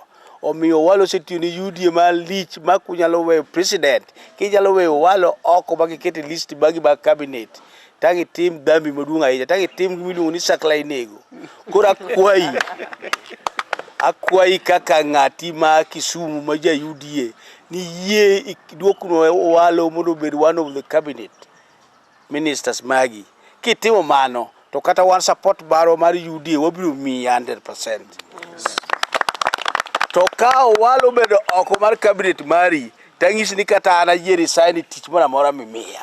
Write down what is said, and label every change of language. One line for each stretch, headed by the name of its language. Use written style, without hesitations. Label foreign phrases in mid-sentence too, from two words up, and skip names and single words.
Luo (Kenya and Tanzania): Omiyo Owalo setiyo ni UDA malich ma kunyalo weyo president, kinyalo weyo Owalo oko bagikete list bagi bag cabinet. Tangi tim dhambi maduong' ahinya, tangi tim miluongo ni sakla inego. Koro akwai kaka ng'ati ma Kisumu ma ja UDA ni yie duokno Owalo mondo obed
English: one of the cabinet ministers
Luo (Kenya and Tanzania): magi. Kitimo mano to kata wan support baro mar UDA wabiro miyi 100%. To ka Owalo bedo oko mar cabinet mari, tang'isi ni kata an ayieri sign tich moro amora mimiya.